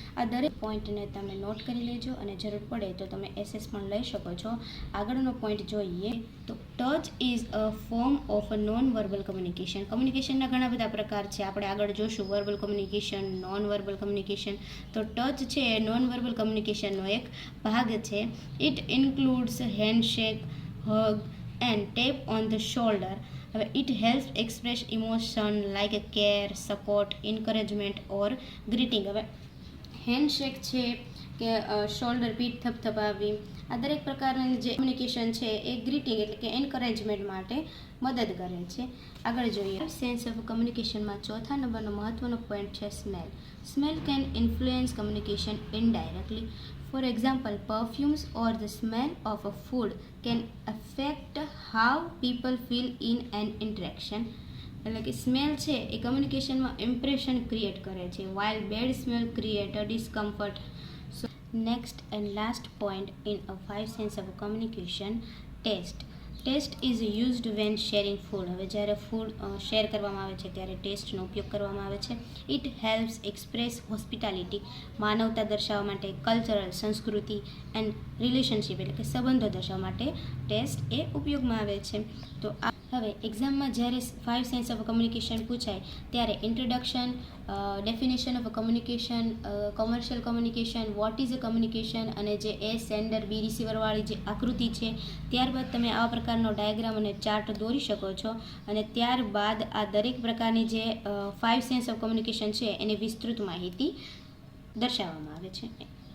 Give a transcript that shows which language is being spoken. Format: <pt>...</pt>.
<gu>આ દરેક પોઈન્ટને તમે નોટ કરી લેજો અને જરૂર પડે તો તમે એસએસ પણ લઈ શકો છો. આગળનો પોઈન્ટ જોઈએ તો</gu> <en>Touch is a form of a non verbal communication.</en> <gu>કમ્યુનિકેશનના ઘણા બધા પ્રકાર છે, આપણે આગળ જોશું. Verbal communication, non verbal communication. તો ટચ છે એ નોન વર્બલ કમ્યુનિકેશનનો એક ભાગ છે.</gu> <en>It includes handshake, hug and tap on the shoulder. It helps express emotion like care, support, encouragement or greeting.</en> <gu>Handshake છે કે શોલ્ડર, પીઠ થપથપાવી, આ દરેક પ્રકારની જે કમ્યુનિકેશન છે એ ગ્રીટિંગ એટલે કે એન્કરેજમેન્ટ માટે મદદ કરે છે. આગળ જોઈએ સેન્સ ઓફ કમ્યુનિકેશનમાં ચોથા નંબરનો મહત્વનો પોઈન્ટ છે smell.</gu> <en>Smell can influence communication indirectly. For example, perfumes or the smell of a food can affect how people feel in an interaction.</en> <gu>એટલે કે સ્મેલ છે એ કમ્યુનિકેશનમાં ઇમ્પ્રેશન ક્રિએટ કરે છે,</gu> <en>while bad smell create a discomfort. So next and last point in a five sense of communication, taste. Taste is used when sharing food.</en> <gu>હવે જ્યારે food share કરવામાં આવે છે ત્યારે ટેસ્ટનો ઉપયોગ કરવામાં આવે છે.</gu> <en>it helps express hospitality,</en> <gu>માનવતા દર્શાવવા માટે, કલ્ચરલ સંસ્કૃતિ એન્ડ રિલેશનશિપ એટલે કે સંબંધો દર્શાવવા માટે ટેસ્ટ એ ઉપયોગમાં આવે છે. તો હવે એક્ઝામમાં જ્યારે 5 સેન્સ ઓફ કમ્યુનિકેશન પૂછાય ત્યારે introduction, definition of communication, commercial communication,</gu> <en>what is a communication</en> <gu>અને જે એ સેન્ડર બી રિસીવરવાળી જે આકૃતિ છે, ત્યારબાદ તમે આવા પ્રકારનો ડાયાગ્રામ અને ચાર્ટ દોરી શકો છો અને ત્યારબાદ આ દરેક પ્રકારની જે 5 સેન્સ ઓફ કમ્યુનિકેશન છે એની વિસ્તૃત માહિતી દર્શાવવામાં આવે છે.</gu>